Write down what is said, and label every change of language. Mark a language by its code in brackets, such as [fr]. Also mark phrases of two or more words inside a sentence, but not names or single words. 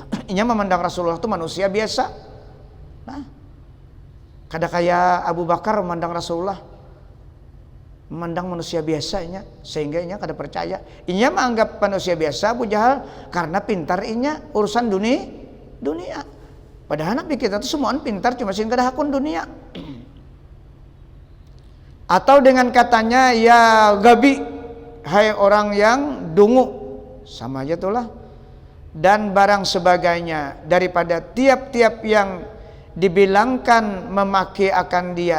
[bjn] Inya memandang Rasulullah tuh manusia biasa. Nah, kada kayak Abu Bakar memandang Rasulullah. memandang manusia biasanya, sehingga inya kada percaya. Inya menganggap manusia biasa Abu Jahal karena pintar inya urusan dunia. Padahal nabi kita tuh semuaan pintar, cuma sing kada hakun dunia. [id] Atau dengan katanya, [ar] يا غبي, [id] hai orang yang dungu, sama aja tuh lah. Dan barang sebagainya daripada tiap-tiap yang dibilangkan memaki akan dia.